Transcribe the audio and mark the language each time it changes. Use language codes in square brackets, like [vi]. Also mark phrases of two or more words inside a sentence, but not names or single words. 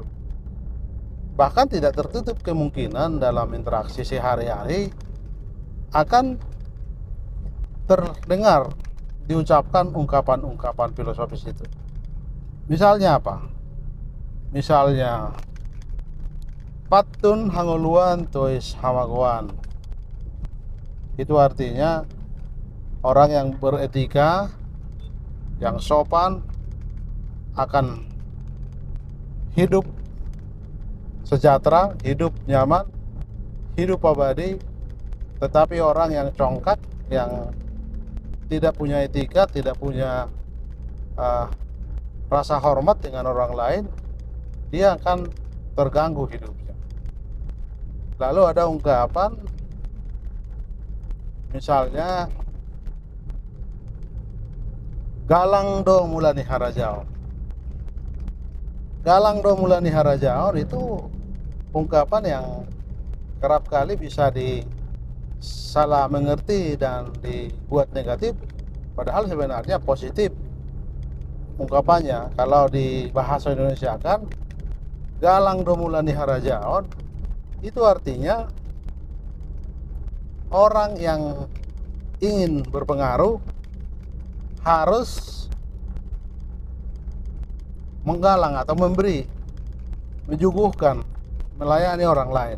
[id] Bahkan tidak tertutup kemungkinan dalam interaksi sehari-hari akan terdengar diucapkan ungkapan-ungkapan filosofis itu. Misalnya apa? Misalnya [bbc] Patun hanguluan tois hamaguan. [id] Itu artinya orang yang beretika, yang sopan akan hidup sejahtera, hidup nyaman, hidup abadi. Tetapi orang yang congkak, yang tidak punya etika, tidak punya rasa hormat dengan orang lain, dia akan terganggu hidupnya. Lalu ada ungkapan misalnya [bbc] galang do mulani harajaon. Galang do mulani harajaon [id] itu ungkapan yang kerap kali bisa disalah mengerti dan dibuat negatif, padahal sebenarnya positif ungkapannya. Kalau di bahasa Indonesia kan [bbc] galang do mulani harajaon [id] itu artinya orang yang ingin berpengaruh harus menggalang atau memberi, menyuguhkan, melayani orang lain.